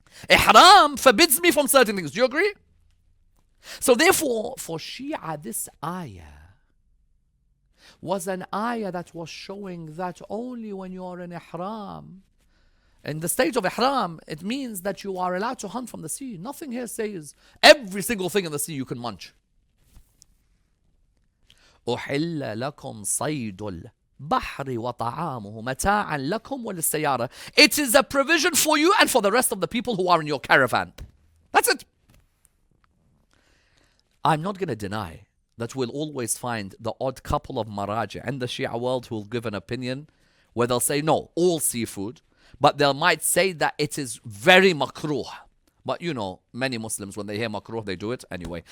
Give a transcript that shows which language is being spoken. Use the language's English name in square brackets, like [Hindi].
[English] Ihram forbids me from certain things. Do you agree? So therefore, for Shia, this ayah was an ayah that was showing that only when you are in ihram, in the state of ihram, it means that you are allowed to hunt from the sea. Nothing here says every single thing in the sea you can munch. [Arabic] أحل لكم صيد البحر وطعامه متاعا لكم وللسيارة. [English] It is a provision for you and for the rest of the people who are in your caravan. That's it. I'm not going to deny that we'll always find the odd couple of maraji in the Shia world who will give an opinion where they'll say, no, all seafood. But they might say that it is very makruh. But you know, many Muslims, when they hear makruh, they do it anyway.